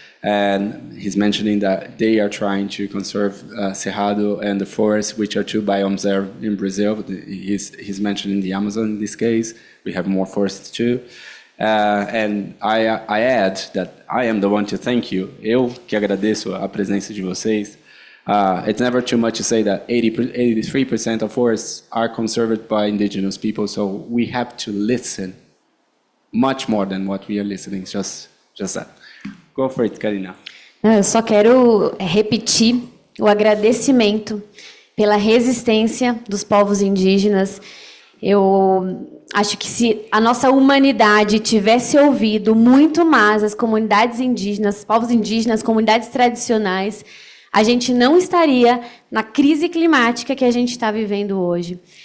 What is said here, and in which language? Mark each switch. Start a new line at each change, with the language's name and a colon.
English: And he's mentioning that they are trying to conserve Cerrado and the forest, which are two biomes there in Brazil. He's mentioning the Amazon in this case. We have more forests too. And I add that I am the one to thank you.
Portuguese: Eu que agradeço a presença de vocês.
English: It's never too much to say that 83% of forests are conserved by indigenous people, so we have to listen much more than what we are listening. Just that. Go for it, Karina.
Portuguese: Eu só quero repetir o agradecimento pela resistência dos povos indígenas. Eu acho que se a nossa humanidade tivesse ouvido muito mais as comunidades indígenas, povos indígenas, comunidades tradicionais, a gente não estaria na crise climática que a gente está vivendo hoje.